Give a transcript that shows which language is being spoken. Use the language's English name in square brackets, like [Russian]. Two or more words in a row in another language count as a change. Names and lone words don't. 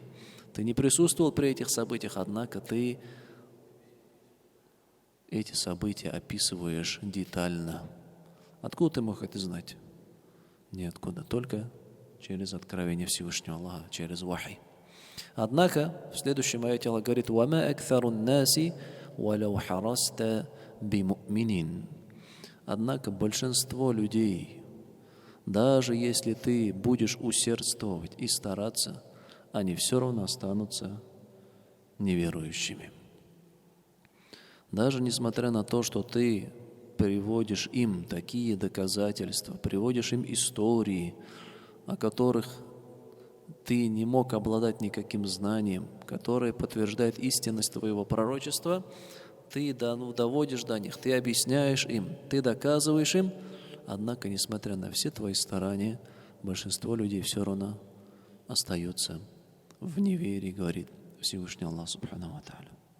[Russian] Ты не присутствовал при этих событиях, однако ты эти события описываешь детально. Откуда ты мог это знать? Ниоткуда, только через откровение Всевышнего Аллаха, через вахи. Однако, в следующем аяте Аллах говорит: [Arabic] «وما أكثر الناس ولو حرصت بمؤمنين». [Russian] Однако большинство людей, даже если ты будешь усердствовать и стараться, они все равно останутся неверующими. Даже несмотря на то, что ты приводишь им такие доказательства, приводишь им истории, о которых ты не мог обладать никаким знанием, которые подтверждают истинность твоего пророчества, ты доводишь до них, ты объясняешь им, ты доказываешь им, однако, несмотря на все твои старания, большинство людей все равно остается в неверии, говорит Всевышний Аллах [Arabic] سبحانه وتعالى.